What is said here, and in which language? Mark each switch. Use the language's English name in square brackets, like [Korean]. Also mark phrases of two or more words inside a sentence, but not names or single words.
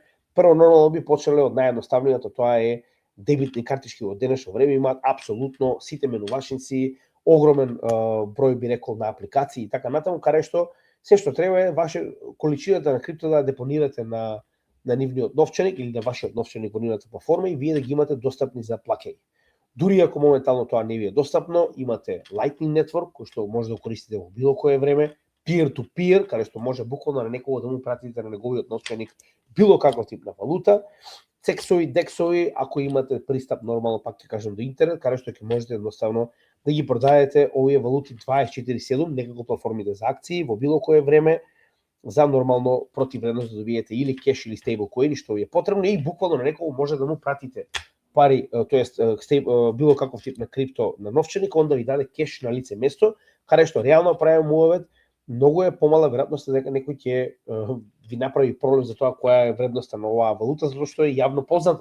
[Macedonian] Прво, нормално би почнале од наједноставниот, тоа е дебитни картички во денешно време имаат апсолутно сите менувачници, огромен број би рекол на апликации и така натаму, каде што се што треба е ваше количината на крипто да депонирате на нивниот новчаник или на вашиот новчаник во нивната платформа и вие да ги имате достапни за плаќање. Дури ако моментално тоа не ви е достапно, имате Lightning Network, кој што може да го користите во било кое време, peer-to-peer, каде што може буквално на некого да му пратите на неговиот новчаник било каков тип на валута, цексови, дексови, ако имате пристап нормално, пак ќе кажам, до интернет, каде што ќе можете едноставно да ги продадете овие валути 24/7, некако платформите за акции, во било кое време, за нормално противредност да добиете или кеш или стейблкоин, што ви е потребно, и буквално на некого може да му пратите пари, тоест било каков тип на крипто на новчаник, он да ви даде кеш на лице место, каде што реално правиме муавет, многу е помала веројатноста дека некој ќе ви направи проблем за тоа која е вредноста на оваа валута, затоа што е јавно позната.